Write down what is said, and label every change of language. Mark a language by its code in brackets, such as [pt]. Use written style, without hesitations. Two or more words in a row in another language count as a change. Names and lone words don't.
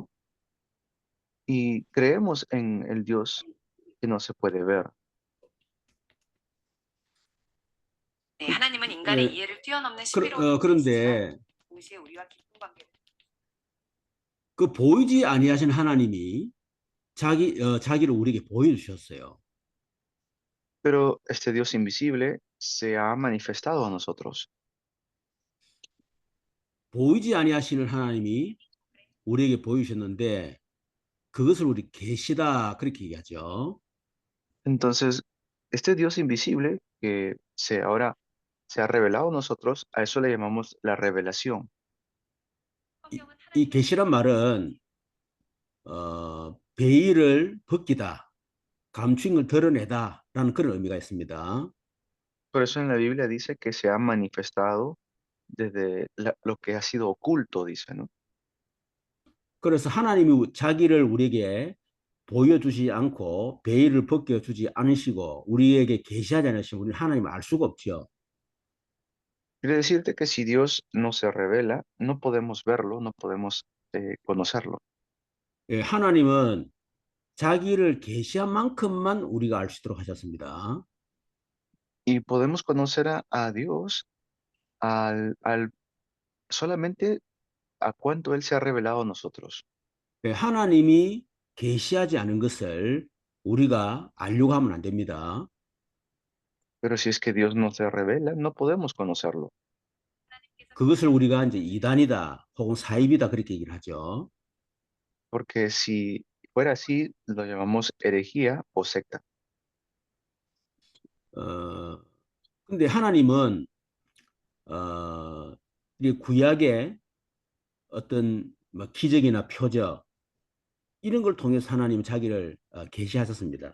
[es] Y creemos en el Dios que no se puede ver. [ko] 네, 하나님은 인간의 네. 이해를 뛰어넘는 신비로운 그런데 동시에 우리와 깊은 관계를 그 보이지 아니하신 하나님이 자기를 우리에게 보여주셨어요. [es] Pero este Dios invisible se ha manifestado a nosotros. [ko] 보이지 아니하시는 하나님이 우리에게 보여주셨는데 그것을 우리 계시다 그렇게 얘기하죠. [es] Entonces, este Dios invisible que ahora se ha revelado a nosotros, a eso le llamamos la revelación. [ko] 이 계시란 말은 베일을 벗기다, 감추인 걸 드러내다 그런 의미가 있습니다. [es] Por eso en la Biblia dice que se ha manifestado desde lo que ha sido oculto, dice, ¿no? [ko] 그래서 하나님이 자기를 우리에게 보여주지 않고 베일을 벗겨주지 않으시고 우리에게 계시하지 않으시면 우리는 하나님을 알 수가 없죠. [es] Quiere decirte que si Dios no se revela, no podemos verlo, no podemos conocerlo. [ko] 예, 하나님은 자기를 계시한 만큼만 우리가 알 수 있도록 하셨습니다. [es] Y podemos conocer a Dios solamente a cuánto Él se ha revelado a nosotros. [ko] 예, 하나님이 계시하지 않은 것을 우리가 알려고 하면 안 됩니다. [es] Pero si es que Dios no se revela, no podemos conocerlo. [ko] 그것을 우리가 이제 이단이다 혹은 사입이다 그렇게 얘기를 하죠. [es] Porque si fuera así, lo llamamos herejía o secta. [ko] 근데 하나님은 이 구약의 어떤 뭐 기적이나 표적 이런 걸 통해서 하나님 자기를 계시하셨습니다.